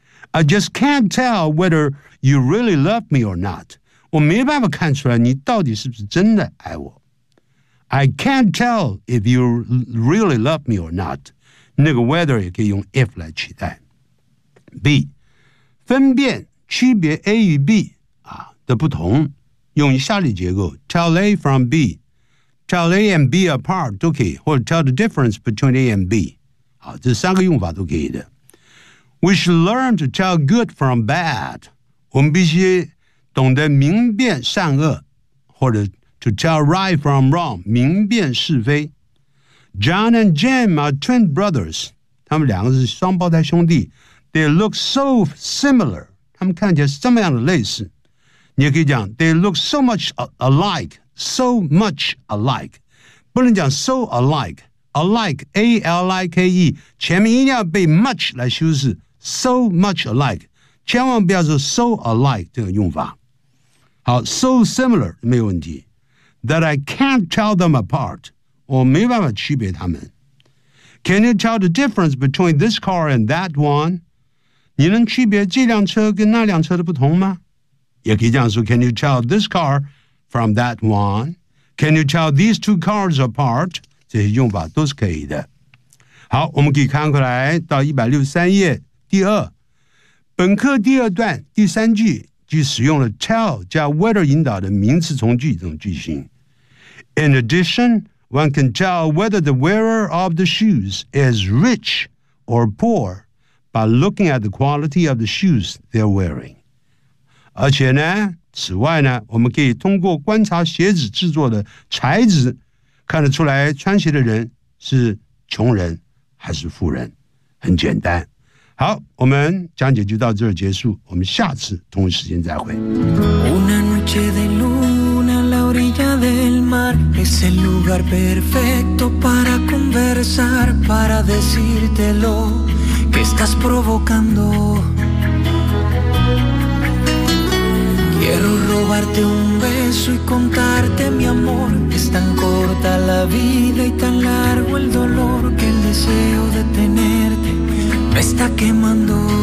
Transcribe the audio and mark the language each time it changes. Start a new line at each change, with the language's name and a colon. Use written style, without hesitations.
English: I just can't tell whether you really love me or not.
Chinese: 我没办法看出来你到底是不是真的爱我。
English: I can't tell if you really love me or not.
Chinese: 那个 whether 也可以用 if 来取代。B， 分辨区别 A 与 B 啊的不同，用下列结构 ： tell A from B， tell A and B apart 都可以，或者 tell the difference between A and B。好，这三个用法都可以的。
English: We should learn to tell good from bad.
Chinese: 我们必须懂得明辨善恶，或者 to tell right from wrong, 明辨是非。
English: John and Jim are twin brothers.
Chinese: 他们两个是双胞胎兄弟。
English: They look so similar.
Chinese: 他们看起来是这么样的类似。你也可以讲 they look so much alike, so much alike. 不能讲 so alike. Alike, A-L-I-K-E, 前面一定要被 much 来修饰 so much alike, 千万不要说 so alike 这个用法。
English: 好 ,so similar, 没有问题。 That I can't tell them apart, 我没办法区别他们。 Can you tell the difference between this car and that one?
Chinese: 你能区别这辆车跟那辆车的不同吗？
English: 也可以这样说 ,can you tell this car from that one? Can you tell these two cars apart? 这些用法都是可以的。
Chinese: 好，我们可以看过来到163页第二本课第二段第三句，即使用了 tell 加 whether 引导的名词从句这种句型。
English: In addition, one can tell whether the wearer of the shoes is rich or poor by looking at the quality of the shoes they're wearing.
Chinese: 而且呢，此外呢，我们可以通过观察鞋子制作的材质看得出来穿鞋的人是穷人还是富人，很简单。好，我们讲解就到这儿结束，我们下次同一时间再会。
Spanish: Una noche de luna a la orilla del mar es el lugar perfecto para conversar para decírtelo que estás provocando quiero robarte un beso y contarte mi amor es tan corta la vida y tan largo el dolor que el deseo de tenerte me está quemando